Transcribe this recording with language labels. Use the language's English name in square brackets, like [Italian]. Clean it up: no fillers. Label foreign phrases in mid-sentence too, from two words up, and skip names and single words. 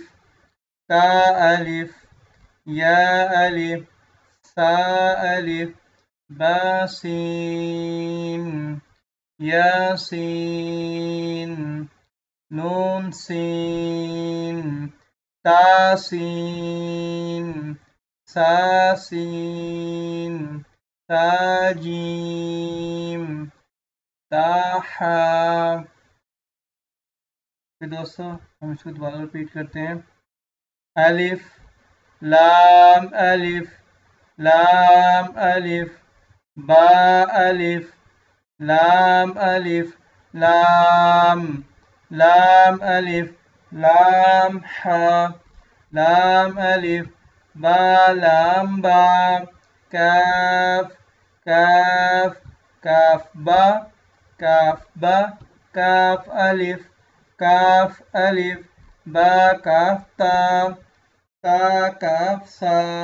[Urdu] تا الف یا الف سا الف با سین یا سین نون سین تا سین سا سین تا جیم تا حا۔ دوستو ہم اس کو دوبارہ ریپیٹ کرتے ہیں۔ الف لام الف لام الف با الف لام الف لام لام الف لام حا لام الف با لام با کاف کاف کاف با کاف با کاف الف کاف الف با کاف تا تا کاف سا